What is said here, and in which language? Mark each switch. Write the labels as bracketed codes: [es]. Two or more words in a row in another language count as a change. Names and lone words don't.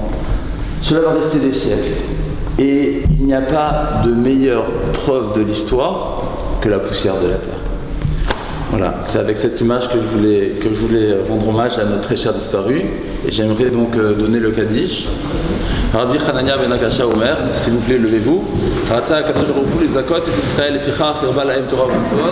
[fr] Cela va rester des siècles. Et il n'y a pas de meilleure preuve de l'histoire que la poussière de la terre. Voilà, c'est avec cette image que je voulais rendre hommage à notre très cher disparu. Et j'aimerais donc donner le Kaddish. [he] רבי חנניה בן עקשיא אומר, [fr] s'il vous plaît, levez-vous. [he] רצה הקדוש ברוך הוא לזכות את ישראל לפיכך הרבה להם תורה ומצוות.